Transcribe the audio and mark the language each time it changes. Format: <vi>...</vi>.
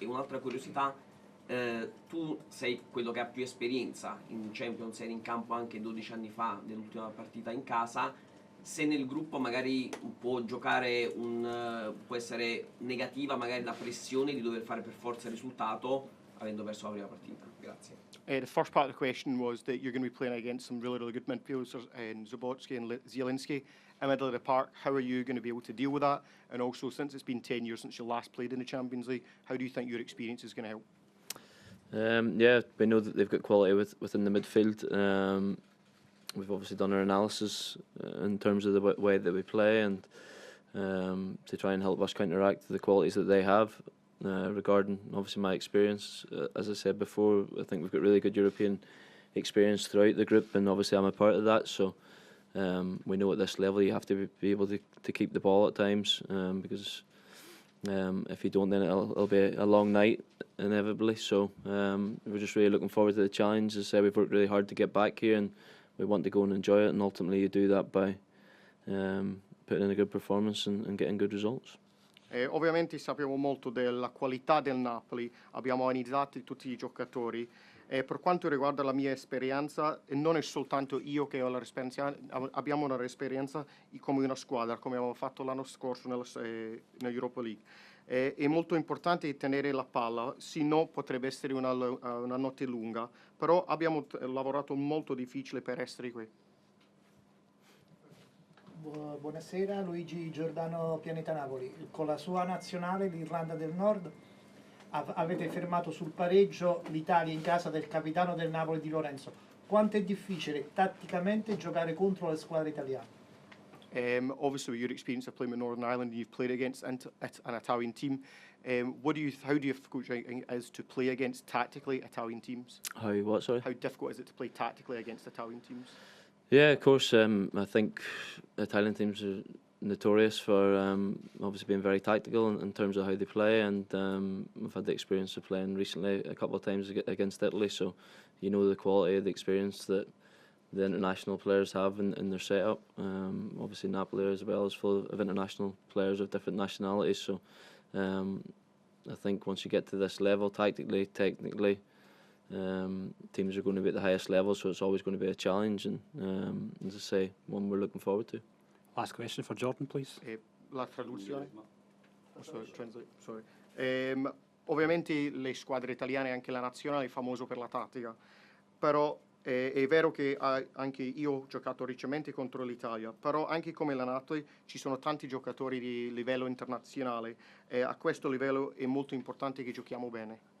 <it>E un'altra curiosità, tu sei quello che ha più esperienza in Champions, eri in campo anche 12 anni fa nell'ultima partita in casa, se nel gruppo magari può giocare può essere negativa magari la pressione di dover fare per forza il risultato avendo perso la prima partita. Grazie.</it> <en>The first part of the question was that you're going to be playing against some really, really good midfielders, Zabotsky and Zielinski, in the middle of the park. How are you going to be able to deal with that? And also, since it's been 10 years since you last played in the Champions League, how do you think your experience is going to help? Yeah, we know that they've got quality within the midfield. We've obviously done our analysis in terms of the way that we play, and to try and help us counteract the qualities that they have. Regarding obviously my experience, as I said before, I think we've got really good European experience throughout the group, and obviously I'm a part of that. So we know at this level you have to be able to keep the ball at times, because if you don't, then it'll be a long night inevitably. So we're just really looking forward to the challenge. As I said, we've worked really hard to get back here, and we want to go and enjoy it, and ultimately you do that by putting in a good performance and getting good results.</en> <it>Ovviamente sappiamo molto della qualità del Napoli, abbiamo analizzato tutti i giocatori. Per quanto riguarda la mia esperienza, non è soltanto io che ho abbiamo un'esperienza come una squadra, come abbiamo fatto l'anno scorso nell'Europa League. È molto importante tenere la palla, se no potrebbe essere una notte lunga, però abbiamo lavorato molto difficile per essere qui. Buonasera, Luigi Giordano, Pianeta Napoli. Con la sua nazionale, l'Irlanda del Nord, avete fermato sul pareggio l'Italia in casa del capitano del Napoli Di Lorenzo. Quanto è difficile tatticamente giocare contro le squadre italiane?</it> <en>Obviously, with your experience of playing with Northern Ireland, you've played against an Italian team. How difficult is to play against tactically Italian teams? How what? Sorry. How difficult is it to play tactically against Italian teams? Yeah, of course. I think Italian teams are notorious for obviously being very tactical in terms of how they play, and we've had the experience of playing recently a couple of times against Italy, so you know the quality of the experience that the international players have in their setup. Obviously Napoli as well is full of international players of different nationalities, so I think once you get to this level, tactically, technically, teams are going to be at the highest level, so it's always going to be a challenge, and as I say, one we're looking forward to. Last question for Jordan, please.</en> <it>La traduzione?</it> <en>Sorry.</en> <it>Ovviamente le squadre italiane, anche la nazionale, è famoso per la tattica, però è vero che anche io ho giocato recentemente contro l'Italia, però anche come la Napoli ci sono tanti giocatori di livello internazionale, e a questo livello è molto importante che giochiamo bene.</it>